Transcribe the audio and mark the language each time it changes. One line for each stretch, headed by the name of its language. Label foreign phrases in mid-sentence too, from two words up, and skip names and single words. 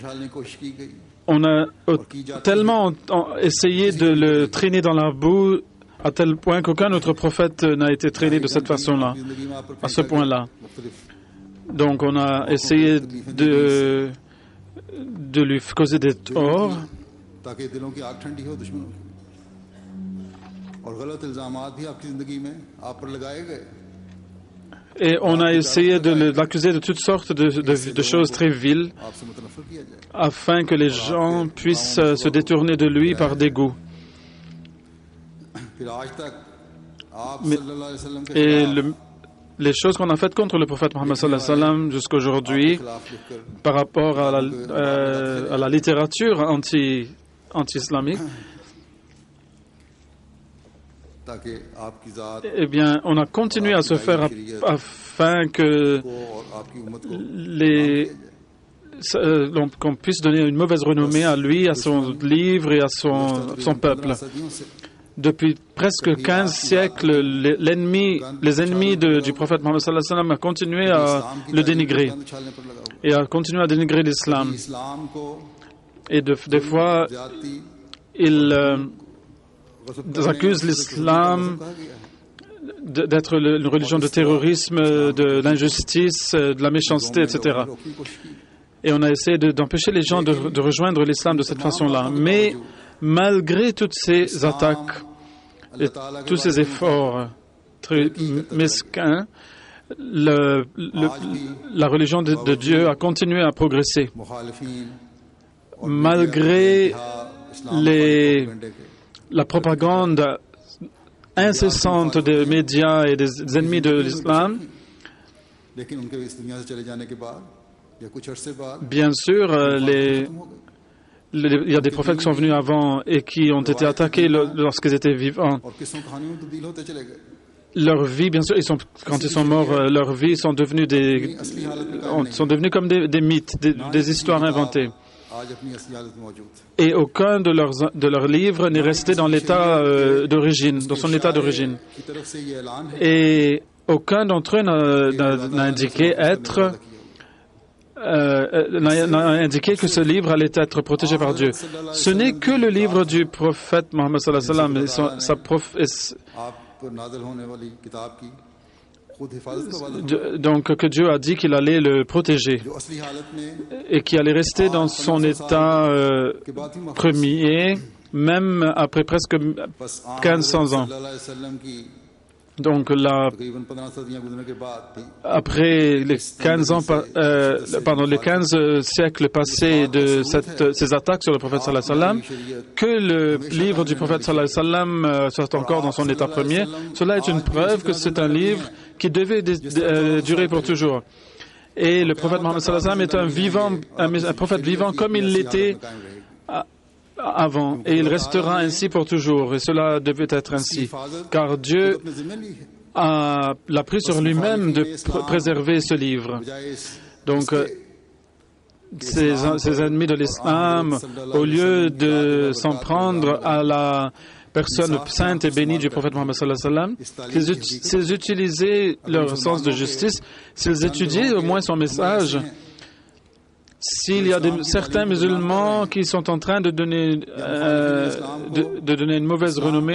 French: On a tellement essayé de le traîner dans la boue à tel point qu'aucun autre prophète n'a été traité de cette façon-là, à ce point-là. Donc on a essayé de lui causer des torts,
Urdu: تاکہ دلوں کی آگ ٹھنڈی ہو دشمنوں کی اور غلط الزامات بھی آپکی زندگی میں آپ پر لگائے گئے
French: et on a essayé de l'accuser de toutes sortes de choses très viles
Urdu: آپسے متنفر کیا جائے
French: afin que les gens puissent se détourner de lui par dégoût.
Urdu: پھر آج تک آپ
French: Mais-
Arabic: صلى الله عليه وسلم के
French: Et
Urdu: खिलाफ
French: les choses qu'on a faites contre le prophète Mohammed
Arabic: صلى الله عليه وسلم
French: jusqu'aujourd'hui
Urdu: خلاف لکھکر
French: par rapport à la littérature anti-islamique,
Urdu: تاکہ آپکی ذات
French: eh bien, on a continué à se faire afin que
Urdu: کو اور آپکی امت کو
French: qu'on puisse donner une mauvaise renommée à lui, à son livre et à son peuple.
Urdu: صدیوں سے
French: Depuis presque 15 siècles, les ennemis du prophète Mohammed
Arabic: صلى الله عليه وسلم
French: ont continué à le dénigrer
Urdu: گند اچھالنے پر لگا ہوا
French: et à continuer à dénigrer l'islam.
Urdu: इस्लाम को
French: Et des fois,
Urdu: जाति
French: ils
Urdu: गसब
French: accusent l'islam
Urdu: کہا گیا ہے
French: d'être une religion de terrorisme, de l'injustice, de la méchanceté, etc.
Urdu: روکنے کی کوشش کی
French: Et on a essayé d'empêcher les gens de rejoindre l'islam de cette façon-là. Mais malgré toutes ces attaques et tous ces efforts très mesquins, la religion de Dieu a continué à progresser.
Urdu: मुखालिफीन
French: Malgré
Urdu: इस्लाम
French: les-
Urdu: پروپیگنڈے کے
French: la propagande incessante des médias et des ennemis de l'islam,
Urdu: لیکن انکے اس دنیا سے چلے جانے کے بعد یا کچھ عرصے بعد
French: bien sûr,
Urdu: ختم ہو گئے
French: il y a des prophètes qui sont venus avant et qui ont été attaqués lorsqu'ils étaient vivants.
Urdu: اور قصوں کہانیوں میں تبدیل ہوتے چلے گئے
French: Leur vie, bien sûr, quand ils sont morts, leur vie sont devenus
Urdu: اصلی حالت میں قائم نہیں
French: sont devenus comme des mythes, des histoires inventées.
Urdu: آج اپنی اصلی حالت میں موجود
French: Et aucun de leurs livres n'est resté dans l'état d'origine, dans son état d'origine.
Urdu: کی طرف سے یہ اعلان ہے
French: Et aucun d'entre eux n'a indiqué être, n'a indiqué que ce livre allait être protégé par Dieu. Ce n'est que le livre du prophète Mohammed
Arabic: صلى الله عليه وسلم,
Urdu: آپ پر نازل ہونے والی کتاب کی خود حفاظت کا وعدہ
French: donc que Dieu a dit qu'il allait le protéger
Urdu: جو اصلی حالت میں
French: et qui allait rester dans son état
Urdu: کے بعد ہی
French: premier, même après presque
Urdu: बस
French: 1500 ans.
Arabic: صلى الله عليه وسلم की
French: Donc
Urdu: تقریباً 15 صدیاں گزرنے کے بعد بھی
French: après les 15 ans, pendant les 15 siècles passés de ces attaques sur le prophète
Arabic: صلى الله عليه وسلم,
French: que le livre du prophète
Arabic: صلى الله عليه وسلم
French: soit encore dans son état premier, cela est une preuve que c'est un livre qui devait durer pour toujours. Et le prophète Mohammed
Arabic: صلى الله عليه وسلم
French: est un prophète vivant comme il l'était avant, et il restera ainsi pour toujours, et cela devait être ainsi, car Dieu
Urdu: اپنے ذمے لی ہے
French: l'a pris sur lui-même de préserver ce livre.
Urdu: بجائے اس
French: Donc, ces ennemis de l'islam, au lieu de s'en prendre à la personne sainte et bénie du prophète Mohammed
Arabic: صلى الله عليه وسلم,
French: s'ils utilisaient leur sens de justice, s'ils étudiaient au moins son message, s'il y a certains musulmans qui sont en train de donner une mauvaise renommée